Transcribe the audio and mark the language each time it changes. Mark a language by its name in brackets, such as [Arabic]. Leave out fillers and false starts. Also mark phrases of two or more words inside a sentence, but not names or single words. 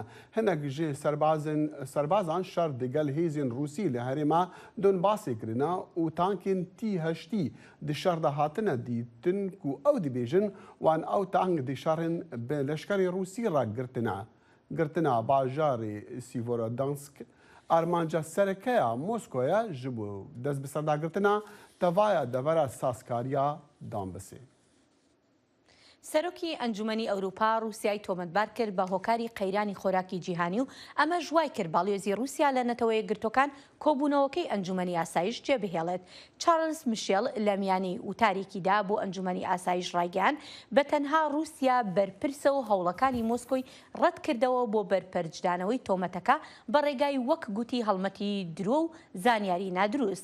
[Kurdish] Hinek ji serbazan şer digel hêzên Rûsî li herêma Donbasê kirine û tankên T-8 di şer de hatine dîtin ku ew dibêjin wan ew tank di şerên bi leşkerê Rûsî re girtine. Girtina bajarê Sîvorodonetsk armanca serekeya Moskoya ji bo dest bi serdagirtina tevaya devera sazkariya Donbasê. [Central Kurdish] سەرۆکی ئەنجومەنی ئەوروپا رووسیای تۆمەتبار کرد بە هۆکاری قەیرانی خۆراکی جیهانی و ئەمە ژوای کرد باڵێزی رووسیا لە نەتەوەی گرتوەکان کۆبوونەوەکەی ئەنجومەنی ئاسایش جێبهێڵێت. چارلز میشێل لە میانی وتارێکیدا بۆ ئەنجومەنی ئاسایش ڕایگەیان بە تەنها رووسیا بەرپرسە و هەوڵەکانی مۆسکۆی ڕەت کردەوە بۆ بەرپەرجدانەوەی تۆمەتەکە بە ڕێگای وەک گوتی هەڵمەتی درۆ و زانیاری نادروست.